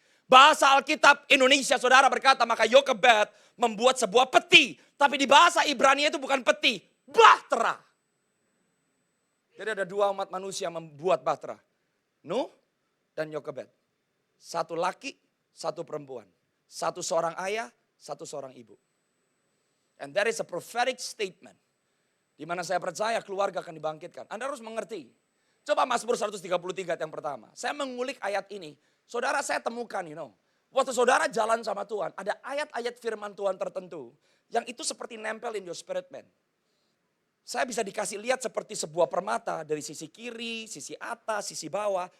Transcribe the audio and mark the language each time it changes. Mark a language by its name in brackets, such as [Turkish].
[Indonesian] Bahasa Alkitab Indonesia saudara berkata maka Jokebed membuat sebuah peti. Tapi di bahasa Ibrani itu bukan peti, bahtera. Jadi ada 2 umat manusia membuat bahtera. Nuh dan Jokebed. Satu laki, satu perempuan. Satu seorang ayah, satu seorang ibu. [English] And that is a prophetic statement. [Indonesian] Di mana saya percaya keluarga akan dibangkitkan. Anda harus mengerti. Coba Mazmur 133 yang pertama. Saya mengulik ayat ini. Saudara saya temukan waktu saudara jalan sama Tuhan. Ada ayat-ayat firman Tuhan tertentu. Yang itu seperti nempel [English] in your spirit man. [Indonesian] Saya bisa dikasih lihat seperti sebuah permata dari sisi kiri, sisi atas, sisi bawah.